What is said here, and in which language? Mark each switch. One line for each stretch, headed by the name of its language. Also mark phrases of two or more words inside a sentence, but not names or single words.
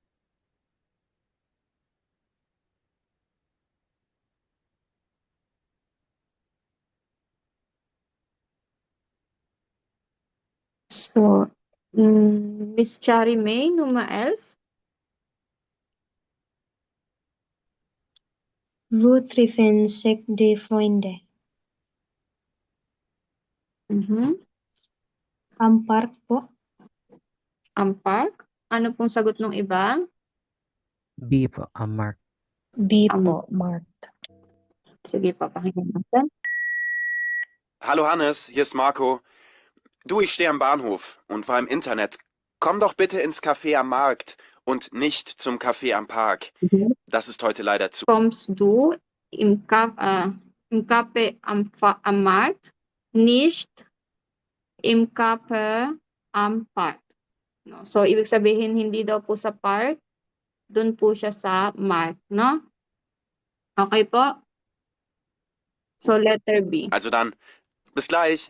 Filipino: So, Miss Chari May,
German: Nummer 11. Wo treffen sich die Freunde? Am park po.
Filipino: Ang park. Ano pong sagot ng iba? B po, Mark. B po, Mark. Sige pa, pakinggan natin.
German: Hallo Hannes, hier ist Marco. Du, ich stehe am Bahnhof und war im Internet. Komm doch bitte ins Café am Markt und nicht zum Café am Park. Das ist heute leider zu. Kommst du im Café am Markt, nicht im Café am Park.
Filipino: No? So, ibig sabihin, hindi daw po sa park, dun po siya sa mark, no? Okay po? So, letter B.
German: Also dann, bis gleich.